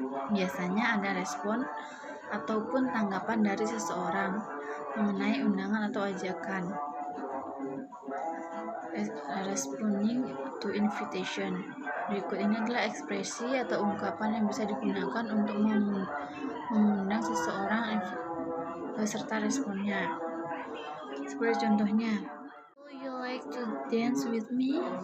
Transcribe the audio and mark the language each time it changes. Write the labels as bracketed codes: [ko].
[id] Biasanya ada respon ataupun tanggapan dari seseorang mengenai undangan atau ajakan. [en] Responding to invitation. [id] Berikut ini adalah ekspresi atau ungkapan yang bisa digunakan untuk mengundang seseorang beserta responnya. [en] Seperti contohnya, would you like to dance with me?